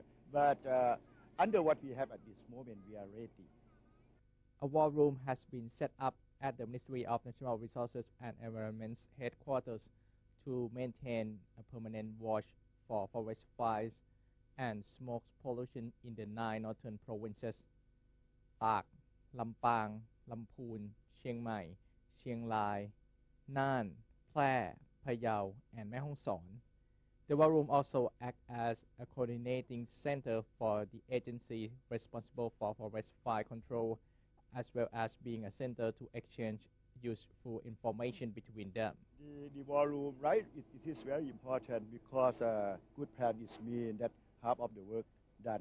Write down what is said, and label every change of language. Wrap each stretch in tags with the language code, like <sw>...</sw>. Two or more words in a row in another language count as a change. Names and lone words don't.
<en>But under what we have at this moment, we are ready. A war room has been set up at the Ministry of Natural Resources and Environment's headquarters to maintain a permanent watch for forest fires and smoke pollution in the 9 northern provinces: Tak, Lampang, Lamphun, Chiang Mai, Chiang Rai, Nan, Phrae, Phayao, and Mae Hong Son. The war room also acts as a coordinating center for the agency responsible for forest fire control, as well as being a center to exchange useful information between them. The war room, right, it is very important because a good plan is mean that half of the work done.</en>